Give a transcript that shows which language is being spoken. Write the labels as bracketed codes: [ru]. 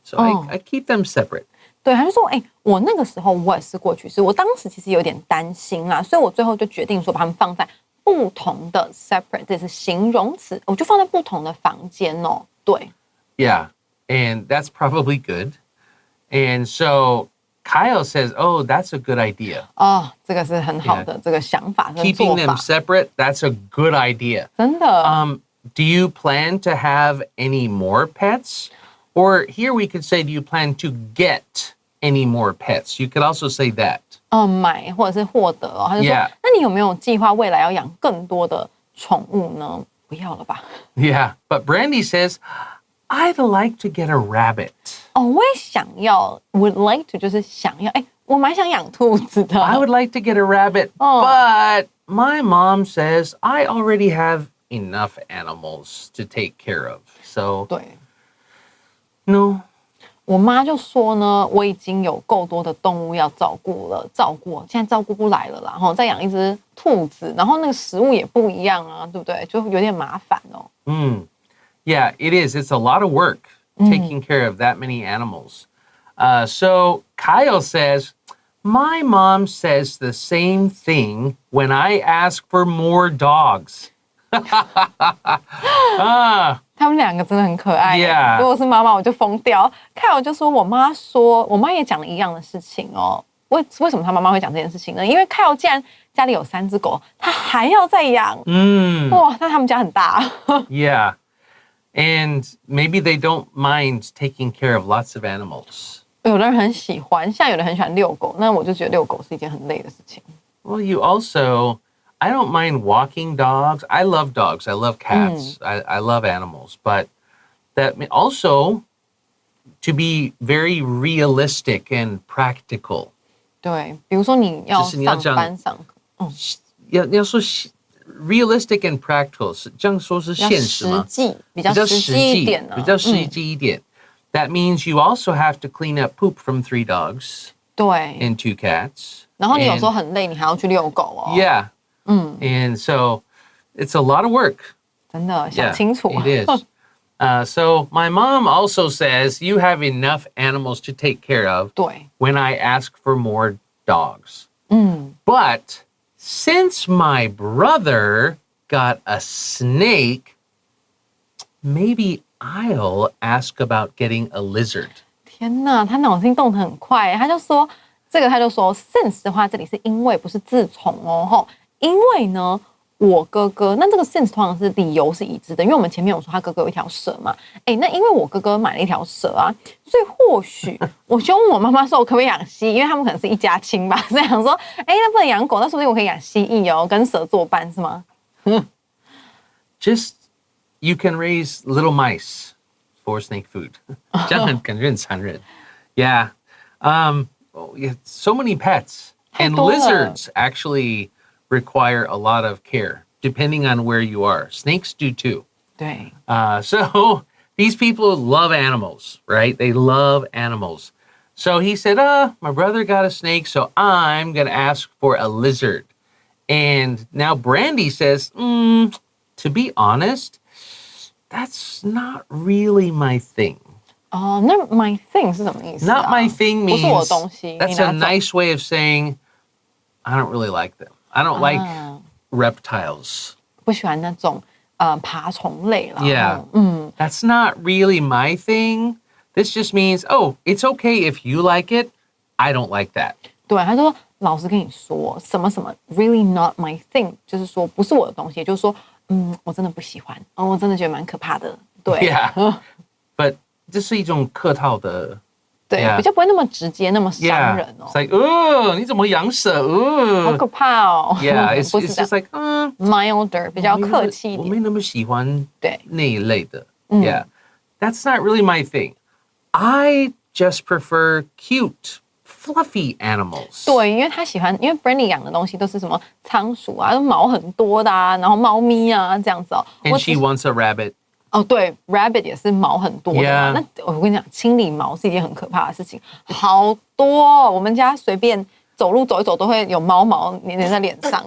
[en] So I keep them separate. [zh] 对，他就说：“我那个时候我也是过去式，我当时其实有点担心啦，所以我最后就决定说把它们放在不同的 separate， 这是形容词，我就放在不同的房间哦。对 [en] Yeah, and that's probably good. And so Kyle says, oh, that's a good idea. [zh] 哦，这个是很好的这个想法跟 [en] Keeping [zh] 做 [en] them [zh] 法， [en] separate, that's a good idea. [zh] 真的。 [en] Do you plan to have any more pets? Or here we could say, do you plan to get any more pets? You could also say that. [zh] 买或者是获得哦，他就说 [en] Yeah. [zh] 那你有没有计划未来要养更多的宠物呢？不要了吧。 [en] Yeah, but Brandy says, I'd like to get a rabbit. [zh] 哦，我也想要 would like to 就是想要，我蛮想养兔子的。 [en] I would like to get a rabbit, Oh. but my mom says I already have enough animals to take care of. So, [zh] 对， [en] no. [zh] 我妈就说呢，我已经有够多的动物要照顾了，现在照顾不来了啦，然后再养一只兔子，然后那个食物也不一样啊，对不对？就有点麻烦哦。 [en] Yeah, it is. It's a lot of work taking care of that many animals. So Kyle says, my mom says the same thing when I ask for more dogs. [zh] 他们两个真的很可爱。 [en] Yeah. [zh] 如果是妈妈，我就疯掉。看我就说，我妈也讲了一样的事情哦。为什么他妈妈会讲这件事情呢？因为Kyle既然家里有3只狗，他还要再养。哇，那他们家很大。 [en] Yeah. And maybe they don't mind taking care of lots of animals. [zh] 有的人很喜欢，像有的人很喜欢遛狗，那我就觉得遛狗是一件很累的事情。 [en] Well, you also, I don't mind walking dogs. I love dogs. I love cats. I love animals. But that also to be very realistic and practical. [zh] 对，比如说你要就是你要上班上课，要说 realistic and practical 是这样说是现实吗？比较实际一点呢。比较实际一点。 [en] That means you also have to clean up poop from 3 dogs [zh] 对， [en] and 2 cats. [zh] 然后你有时候很累，你还要去遛狗哦。 [en] Yeah. And so it's a lot of work. [zh] 真的想清楚。 [en] It is. So my mom also says you have enough animals to take care of 对， when I ask for more dogs. But since my brother got a snake, maybe I'll ask about getting a lizard. [zh] 天哪，他脑筋动得很快，他就说 since 的话，这里是因为不是自从哦，因为呢，我哥哥，那这个 since 通常是理由是已知的，因为我们前面有说他哥哥有一条蛇嘛，那因为我哥哥买了一条蛇啊，所以或许我就问我妈妈说，我可不可以养蜥蜴？因为他们可能是一家亲吧，所以想说，那不能养狗，那说不定我可以养蜥蜴哦，跟蛇作伴是吗？ [en] Just you can raise little mice for snake food. [zh] 这样感觉很残忍. Yeah. So many pets. And 太多了。 [en] lizards actually require a lot of care, depending on where you are. Snakes do too. [zh] 对， [en] So these people love animals, right? They love animals. So he said, my brother got a snake, so I'm going to ask for a lizard. And now Brandy says, to be honest, that's not really my thing. [zh] 哦，那 my thing 是什么意思啊？ [en] Not my thing [zh] 不是我的 [en] means [zh] 东西， [en] that's [zh] 你 [en] a [zh] 拿走。 [en] nice way of saying I don't really like them. I don't like reptiles. [zh] 不喜欢那种爬虫类啦。 [en] Yeah. That's not really my thing. This just means, oh, it's okay if you like it. I don't like that. [zh] 对，他说老实跟你说，什么什么 really not my thing，就是说不是我的东西，也就是说，我真的不喜欢，我真的觉得蛮可怕的。对 Yeah. But 这是一种客套的对， [en] Yeah. [zh] 比较不会那么直接，那么伤 [en] Yeah. [zh] 人哦 It's。like, oh, 你怎么养蛇？好可怕哦。 [en] Yeah, it's [zh] 不是 [en] it's [zh] 这样 [en] just like, [zh] milder， 比较客气一点。我没那么喜欢对。那一类的。 [en] Yeah, that's not really my thing. I just prefer cute, fluffy animals. [zh] 对，因为他喜欢，因为 Brandy 养的东西都是什么仓鼠啊，毛很多的啊，然后猫咪啊这样子哦。 [en] And she wants a rabbit. [zh] 哦，对 ，rabbit 也是毛很多的嘛。 [en] Yeah. [zh] 那我跟你讲，清理毛是一件很可怕的事情，好多哦。我们家随便走路走一走都会有猫毛粘在脸上。